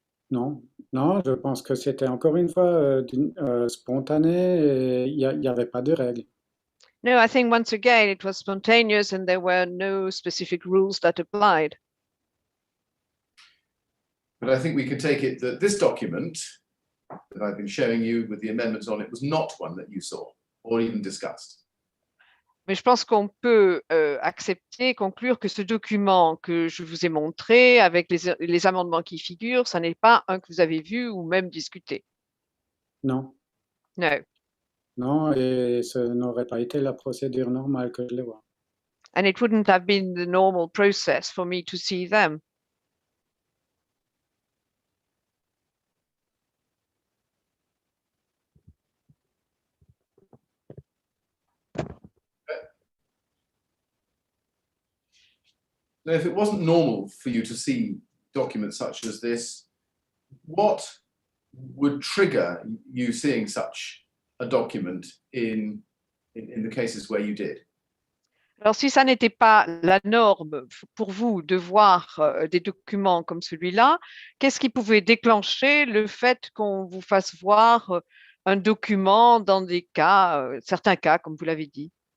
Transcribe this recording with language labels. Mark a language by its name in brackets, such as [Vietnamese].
[French] Non, non, je pense que c'était encore une fois spontané et il n'y avait pas de règles. [English] No, I think once again it was spontaneous and there were no specific rules that applied. But I think we can take it that this document that I've been showing you with the amendments on it was not one that you saw or even discussed. [French] Mais je pense qu'on peut accepter, conclure que ce document que je vous ai montré avec les amendements qui figurent, ça n'est pas un que vous avez vu ou même discuté. Non, [English] No. [French] non, et ce n'aurait pas été la procédure normale que je les vois. [English] And it wouldn't have been the normal process for me to see them. Now, if it wasn't normal for you to see documents such as this, what would trigger you seeing such a document in the cases where you did? [French] Alors, si ça n'était pas la norme pour vous de voir des documents comme celui-là, qu'est-ce qui pouvait déclencher le fait qu'on vous fasse voir un document dans des cas, certains cas, comme vous l'avez dit?